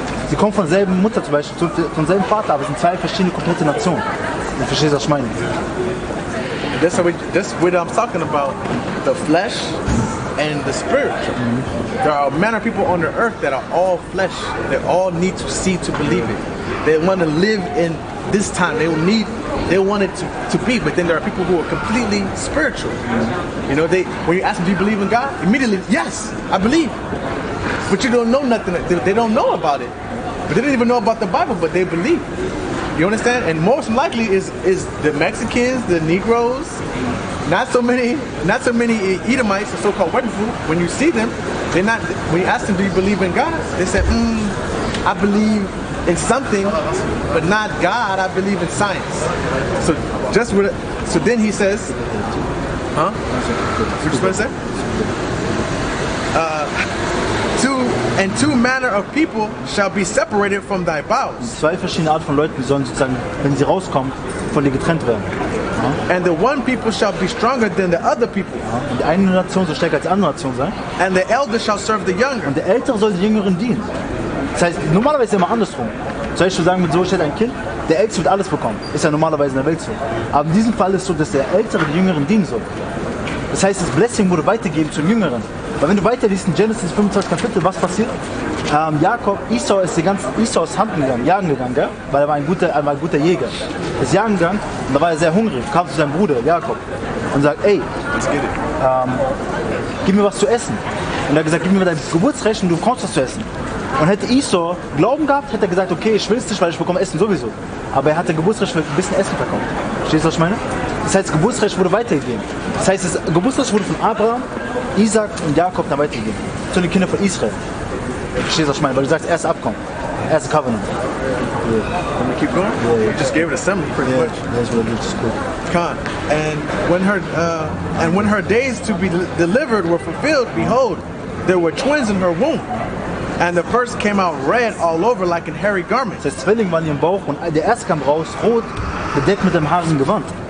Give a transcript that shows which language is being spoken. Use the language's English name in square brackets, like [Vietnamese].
[German] Sie kommen von derselben Mutter zum Beispiel, von selben Vater, aber es sind zwei verschiedene komplette Nationen. Du verstehst, was ich meine? [English] That's what I'm talking about, the flesh and the spirit. There are many people on the earth that are all flesh. They all need to see to believe it. They want to live in this time. They want it to be, but then there are people who are completely spiritual. You know, when you ask them, do you believe in God? Immediately, yes, I believe. But you don't know nothing. They don't know about it. But they don't even know about the Bible, but they believe. You understand? And most likely is the Mexicans, the Negroes, not so many Edomites, the so-called white people. When you see them, when you ask them, do you believe in God? They say, I believe in something, but not God. I believe in science. So then he says, huh? What you supposed to say? Two manner of people shall be separated from thy bowels. [German] Zwei verschiedene Arten von Leuten sollen sozusagen, wenn sie rauskommen, von dir getrennt werden. [English] And the one people shall be stronger than the other people. [German] Und die eine Nation soll stärker als die andere Nation sein. [English] And the elder shall serve the younger. [German] Und der Ältere soll den Jüngeren dienen. Das heißt, normalerweise ist es immer andersrum. Zum Beispiel sagen, mit so steht ein Kind, der Älteste wird alles bekommen. Ist ja normalerweise in der Welt so. Aber in diesem Fall ist es so, dass der Ältere den Jüngeren dienen soll. Das heißt, das Blessing wurde weitergegeben zum Jüngeren. Weil wenn du weiterliest in Genesis 25 Kapitel, was passiert? Esau ist Hand gegangen, jagen gegangen, gell? Weil er war ein guter Jäger. Er ist jagen gegangen und da war er sehr hungrig, kam zu seinem Bruder Jakob und sagt, ey, gib mir was zu essen. Und er hat gesagt, gib mir dein Geburtsrecht und du bekommst was zu essen. Und hätte Esau Glauben gehabt, hätte er gesagt, okay, ich will es nicht, weil ich bekomme Essen sowieso. Aber er hatte Geburtsrecht für ein bisschen Essen verkauft. Verstehst du, was ich meine? Das heißt, das Geburtsrecht wurde weitergegeben. Das heißt, das Geburtsrecht wurde von Abraham, Isaac und Jakob dann weitergegeben. Zu den Kindern von Israel. Verstehst du, was ich meine? Weil du sagst, erste Abkommen, erste Covenant. [English] Let me keep going? You just gave it a summary pretty much. That's what it is. Cool. Con. And when her days to be delivered were fulfilled, behold, there were twins in her womb. And the first came out red all over like a hairy garment. [German] Das heißt, Zwilling waren in ihrem Bauch und der erste kam raus, rot, bedeckt mit einem haarigen Gewand.